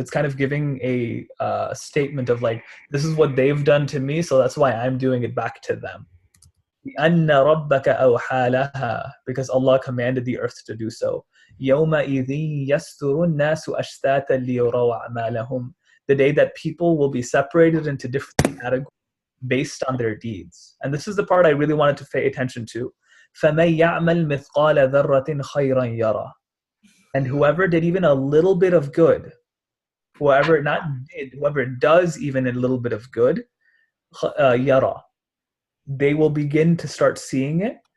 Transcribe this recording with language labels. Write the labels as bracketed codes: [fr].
[en] It's kind of giving a statement of like, this is what they've done to me, so that's why I'm doing it back to them. [ar] لأن ربك أوحى لها, [en] because Allah commanded the earth to do so. [ar] يومئذ يستر الناس أشتاتا ليروا أعمالهم. [en] The day that people will be separated into different categories based on their deeds. And this is the part I really wanted to pay attention to. [ar] فَمَن يَعْمَلْ مِثْقَالَ ذَرَّةٍ خَيْرًا يَرَى. [en] And whoever did even a little bit of good, whoever does even a little bit of good, [ar] يَرَى, [en] they will begin to start seeing it.